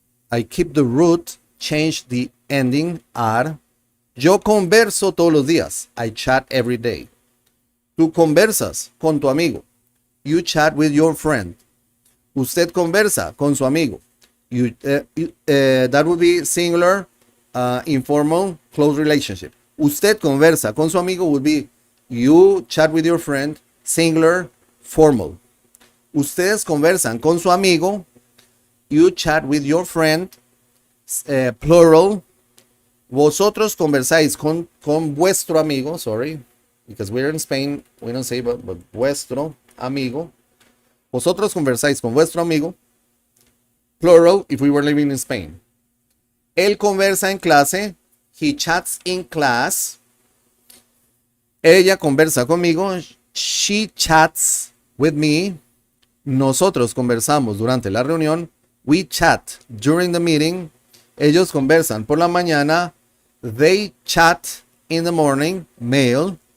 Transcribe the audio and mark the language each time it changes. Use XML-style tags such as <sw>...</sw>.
<en>I keep the root, change the ending ar.</en> <es>Yo converso todos los días.</es> <en>I chat every day.</en> <es>Tú conversas con tu amigo.</es> <en>You chat with your friend.</en> <es>Usted conversa con su amigo.</es> <en>That would be singular, informal, close relationship.</en> <es>Usted conversa con su amigo</es> <en>would be you chat with your friend, singular, formal.</en> <es>Ustedes conversan con su amigo.</es> <en>You chat with your friend, plural.</en> <es>Vosotros conversáis con vuestro amigo,</es> <en>sorry, because we're in Spain, we don't say but</en> <es>vuestro amigo. Vosotros conversáis con vuestro amigo,</es> <en>plural if we were living in Spain.</en> <es>Él conversa en clase,</es> <en>he chats in class.</en> <es>Ella conversa conmigo,</es> <en>she chats with me.</en> <es>Nosotros conversamos durante la reunión,</es> <en>we chat during the meeting.</en> <es>Ellos conversan por la mañana,</es> <en>they chat in the morning, male.</en>